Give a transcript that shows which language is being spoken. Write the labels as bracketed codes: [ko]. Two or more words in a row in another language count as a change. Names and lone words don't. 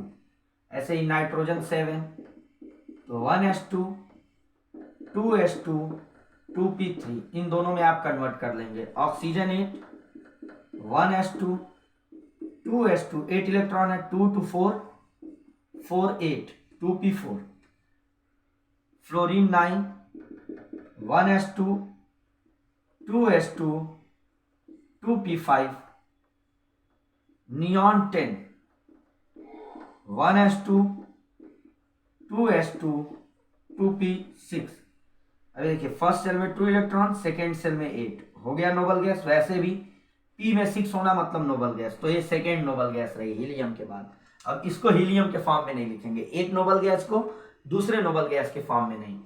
[hi] ऐसे ही नाइट्रोजन 7 तो 1s2 2s2 2p3, इन दोनों में आप कन्वर्ट कर लेंगे। ऑक्सीजन 8 1s2 2s2 8 इलेक्ट्रॉन है, 2 to 4 4 8 2p4। फ्लोरीन 9 1s2 2s2 2p5। नियॉन 10 1s2 2s2 2p6। अभी देखिए [en] first shell [hi] में 2 इलेक्ट्रॉन, [en] second shell [hi] में 8, हो गया [en] noble gas. [hi] वैसे भी p में 6 होना मतलब [en] noble gas, [hi] तो ये [en] second noble gas [hi] रही हीलियम के बाद। अब इसको हीलियम के फॉर्म में नहीं लिखेंगे, एक [en] noble gas [hi] को दूसरे [en] noble gas [hi] के फॉर्म में नहीं।